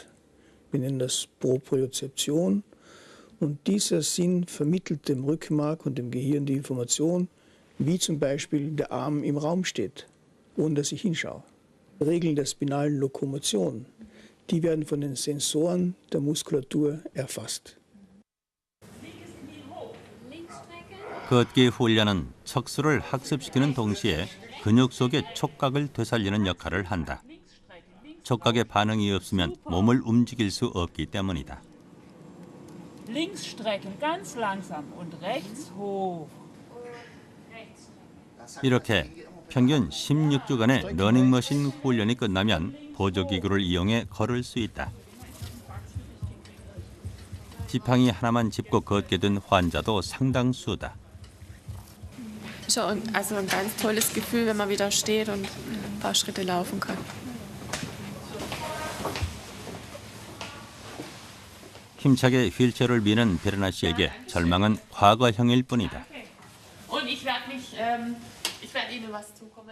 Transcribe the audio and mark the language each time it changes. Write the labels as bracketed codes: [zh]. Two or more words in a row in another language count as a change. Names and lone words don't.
[de] Wir nennen das Propriozeption. Und dieser Sinn vermittelt dem Rückenmark und dem Gehirn die Information, wie zum Beispiel der Arm im Raum steht. ohne dass ich hinschaue. Regeln der spinalen Lokomotion, die werden von den Sensoren der Muskulatur erfasst. [ko] 걷기 훈련은 척수를 학습시키는 동시에 근육 속의 촉각을 되살리는 역할을 한다. 촉각의 반응이 없으면 몸을 움직일 수 없기 때문이다. [de] Links strecken, ganz langsam und rechts hoch. [ko] 이렇게 평균 16주간의 러닝머신 훈련이 끝나면 보조기구를 이용해 걸을 수 있다. 지팡이 하나만 짚고 걷게 된 환자도 상당수다. [de] Schon, also ein ganz tolles Gefühl, wenn man wieder steht und ein paar Schritte laufen kann. [ko] 힘차게 휠체어를 미는 베르나 씨에게 절망은 과거형일 뿐이다. [de] Und ich werde Ihnen was zukommen.